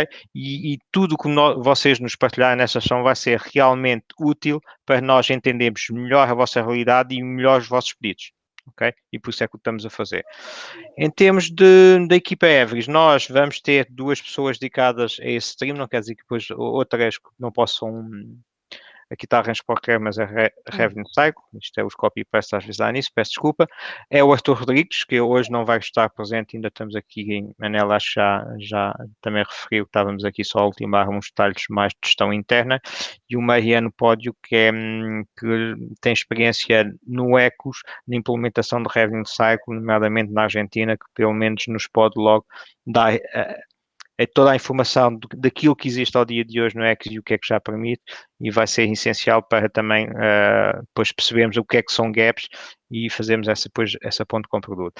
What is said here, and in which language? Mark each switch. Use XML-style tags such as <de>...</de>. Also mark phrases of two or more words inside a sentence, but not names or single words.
<pt>E tudo o que vocês nos partilharem nessa sessão vai ser realmente útil para nós entendermos melhor a vossa realidade e melhor os vossos pedidos, ok? E por isso é que o estamos a fazer. Em termos da equipa Everest, nós vamos ter 2 pessoas dedicadas a esse stream, não quer dizer que depois outras não possam. Aqui está a Ransport, mas é</pt> <en>Revenue Cycle.</en> <pt>Isto é os copy-paste às vezes dá nisso, peço desculpa. É o Arthur Rodrigues, que hoje não vai estar presente, ainda estamos aqui em Manela, acho que já também referiu que estávamos aqui só a ultimar uns detalhes mais de gestão interna. E o Mariano Pódio, que tem experiência no ECOS, na implementação de</pt> <en>Revenue Cycle,</en> <pt>nomeadamente na Argentina, que pelo menos nos pode logo dar toda a informação daquilo que existe ao dia de hoje no ECOS e o que é que já permite, e vai ser essencial para também depois percebermos o que é que são gaps e fazermos essa ponte com o produto.</pt>